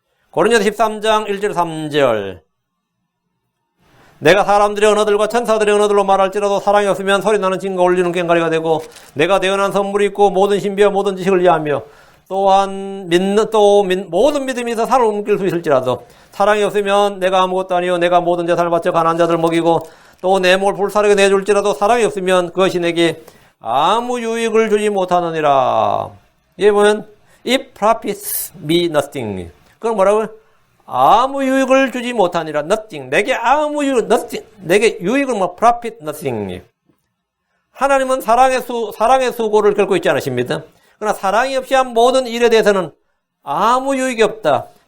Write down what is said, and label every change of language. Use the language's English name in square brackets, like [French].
[Korean] 고린도서 13장 1절 3절 내가 사람들의 언어들과 천사들의 언어들로 말할지라도 사랑이 없으면 소리나는 진과 울리는 꽹과리가 되고 내가 대언한 선물이 있고 모든 신비와 모든 지식을 이해하며 또한 모든 믿음이 있어 산을 옮길 수 있을지라도 사랑이 없으면 내가 아무것도 아니요 내가 모든 재산을 바쳐 가난한 자들 먹이고 또 내 몸을 불사르게 내줄지라도 사랑이 없으면 그것이 내게 아무 유익을 주지 못하느니라. 여기 보면 [English] It profits me nothing. [Korean] 그건 뭐라고요? 아무 유익을 주지 못하니라. nothing. 내게 아무 유익, nothing. 내게 유익은 [English] profit nothing. [Korean] 하나님은 사랑의 수고를 결코 잊지 않으십니다. 그러나 사랑이 없이 한 모든 일에 대해서는 아무 유익이 없다.